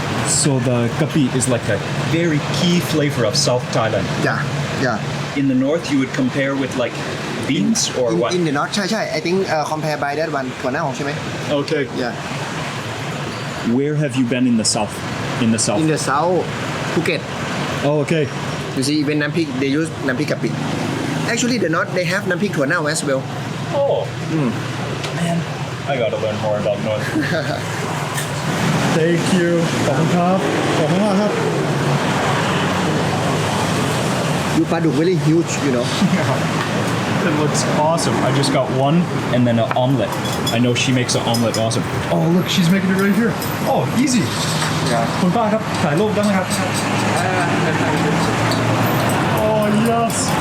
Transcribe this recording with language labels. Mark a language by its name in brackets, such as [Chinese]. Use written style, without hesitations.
[English] So the kapi is like a very key flavor of South Thailand. yeah In the north, you would compare with like beans or what? in the north [Thai] ใช่ [English] I think compare by that one [Thai] ถั่วเน่าใช่ไหม [English] Okay. yeah Where have you been in the south? In the south. in the south Phuket Oh, okay. you see even น้ำพริก they use น้ำพริกกะปิ actually the north they have น้ำพริกถั่วเน่า as well Oh. Man, I gotta learn more about north. Thank you. [Thai] ขอบคุณครับ ขอบคุณมากครับ ดูปลาดุก [English] very huge you know It looks awesome. I just got one and then an omelet. I know she makes an omelet awesome. Oh, look, she's making it right here. Oh, easy. [Thai] คุณป้าครับถ่ายรูปได้ไหมครับ [English] Oh, yes.